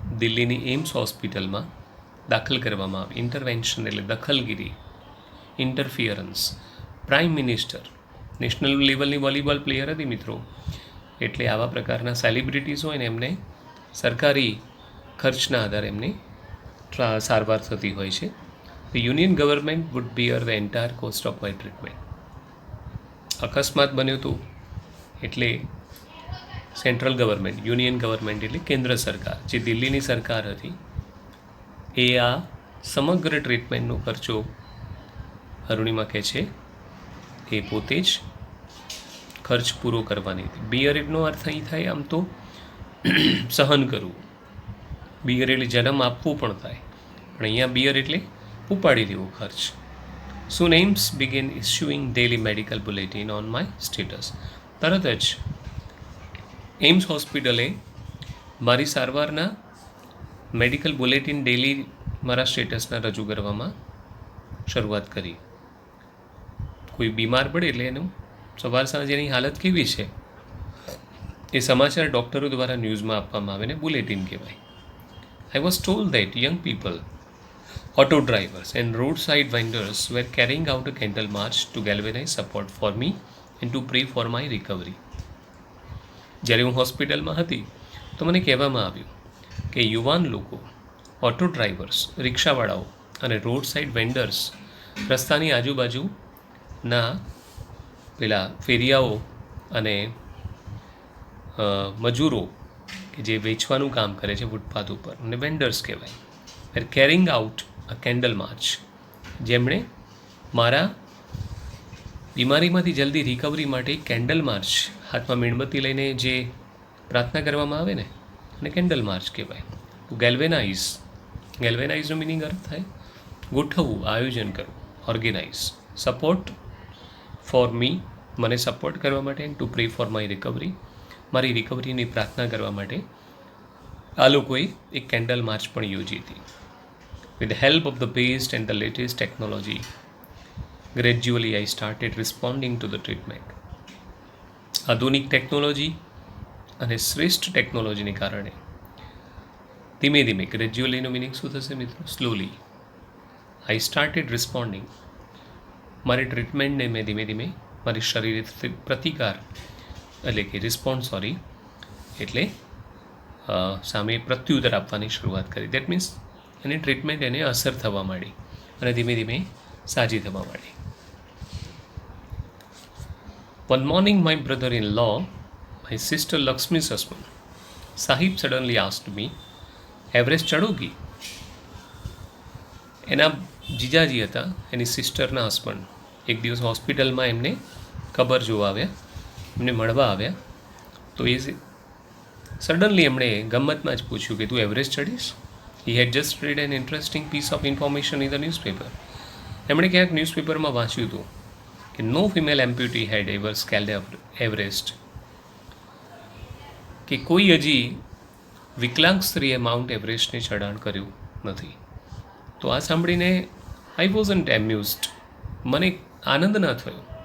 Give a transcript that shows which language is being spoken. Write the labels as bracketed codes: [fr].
[gu] દિલ્હીની એમ્સ હોસ્પિટલમાં દાખલ કરવામાં આવી. ઇન્ટરવેન્શન એટલે દખલગીરી, ઇન્ટરફિયરન્સ. પ્રાઇમ મિનિસ્ટર નેશનલ લેવલની વોલીબોલ પ્લેયર હતી મિત્રો, એટલે આવા પ્રકારના સેલિબ્રિટીઝ હોય ને એમને સરકારી ખર્ચના આધારે એમની સારવાર થતી હોય છે. [en] The union government would bear the entire cost of my treatment. [gu] અકસ્માત બન્યો હતો એટલે સેન્ટ્રલ ગવર્મેન્ટ, યુનિયન ગવર્મેન્ટ એટલે કેન્દ્ર સરકાર, જે દિલ્હીની સરકાર હતી, એ આ સમગ્ર ટ્રીટમેન્ટનો ખર્ચો અરુણિમા કહે છે એ પોતે જ ખર્ચ પૂરો કરવાની હતી. બિયર એટલો અર્થ અહીં થાય આમ તો સહન કરવું, બિયર એટલે જન્મ આપવું પણ થાય, પણ અહીંયા બિયર એટલે ઉપાડી લેવો ખર્ચ. [en] Soon AIIMS began issuing daily medical bulletin on my status. [gu] તરત જ એમ્સ હોસ્પિટલે મારી સારવારના મેડિકલ બુલેટિન ડેલી મારા સ્ટેટસના રજૂ કરવામાં શરૂઆત કરી. કોઈ બીમાર પડે એટલે એનું સવાર સાંજ એની હાલત કેવી છે એ સમાચાર ડૉક્ટરો દ્વારા ન્યૂઝમાં આપવામાં આવે ને બુલેટિન કહેવાય. [en] I was told that young people, auto drivers and roadside vendors were carrying out a candle march to galvanize support for me and to pray for my recovery. [gu] જ્યારે હું હોસ્પિટલમાં હતી તો મને કહેવામાં આવ્યું કે યુવાન લોકો, ઓટો ડ્રાઈવર્સ, રિક્ષાવાળાઓ અને રોડ સાઇડ વેન્ડર્સ, રસ્તાની આજુબાજુના પેલા ફેરિયાઓ અને મજૂરો કે જે વેચવાનું કામ કરે છે ફૂટપાથ ઉપર, અને વેન્ડર્સ કહેવાય, [en] were carrying out a candle march, [gu] જેમણે મારા બીમારીમાંથી જલ્દી રિકવરી માટે કેન્ડલ માર્ચ, હાથમાં મીણબત્તી લઈને જે પ્રાર્થના કરવામાં આવે ને એને કેન્ડલ માર્ચ કહેવાય. ગેલ્વેનાઇઝ, ગેલ્વેનાઇઝનો મિનિંગ અર્થ થાય ગોઠવવું, આયોજન કરવું, ઓર્ગેનાઇઝ. [en] support for me, [gu] મને સપોર્ટ કરવા માટે, [en] and to pray for my recovery, [gu] મારી રિકવરીની પ્રાર્થના કરવા માટે આ લોકોએ એક કેન્ડલ માર્ચ પણ યોજી હતી. [en] With the help of the best and the latest technology, gradually I started responding to the treatment. [gu] આધુનિક ટેકનોલોજી અને શ્રેષ્ઠ ટેકનોલોજીને કારણે ધીમે ધીમે, ગ્રેજ્યુઅલીનો મિનિંગ શું થશે મિત્રો? સ્લોલી. [en] I started responding, [gu] મારી ટ્રીટમેન્ટને મેં ધીમે ધીમે મારી શરીરે પ્રતિકાર એટલે કે રિસ્પોન્સ એટલે સામે પ્રત્યુત્તર આપવાની શરૂઆત કરી. [en] that means [gu] એની ટ્રીટમેન્ટ એને અસર થવા માંડી અને ધીમે ધીમે સાજી થવા માંડી. [en] One morning my brother-in-law, my sister Lakshmi's husband, Sahib suddenly asked me, [hi] Everest ચડોગી? [gu] એના જીજાજી હતા, એની સિસ્ટરના હસબન્ડ, એક દિવસ હોસ્પિટલમાં એમને ખબર જોવા આવ્યા, એમને મળવા આવ્યા, તો એ સડનલી એમણે ગમ્મતમાં જ પૂછ્યું કે તું Everest ચડીશ? [en] He had just read an interesting piece of information in the newspaper. [gu] એમણે ક્યાંક ન્યૂઝપેપરમાં વાંચ્યું હતું કે [en] no female amputee had ever scaled Everest, [gu] કે કોઈ હજી વિકલાંગ સ્ત્રીએ માઉન્ટ એવરેસ્ટને ચઢાણ કર્યું નથી. તો આ સાંભળીને [en] I wasn't amused, [gu] મને આનંદ ન થયો.